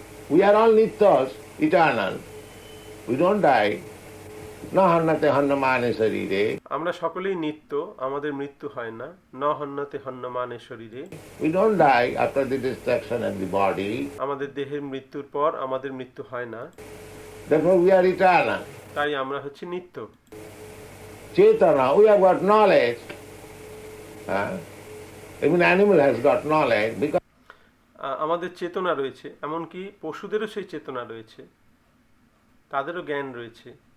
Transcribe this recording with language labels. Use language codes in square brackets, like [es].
[en] We are all Nityas, eternal. We don't die. [sa] Na hannate hannamane sarire. [bn] আমরা সকলেই নিত্য, আমাদের মৃত্যু হয় না। [sa] ন হন্যতে হন্যমানে শরীরে। [en] We don't die after the destruction of the body. [bn] আমাদের দেহের মৃত্যুর পর আমাদের মৃত্যু হয় না। [en] Therefore we are eternal. [bn] তাই আমরা হচ্ছি নিত্য। [en] Chetana, we have got knowledge. Even animal has got knowledge because [bn] আমাদের চেতনা রয়েছে, এমনকি পশুদেরও সেই চেতনা রয়েছে, তাদেরও জ্ঞান রয়েছে,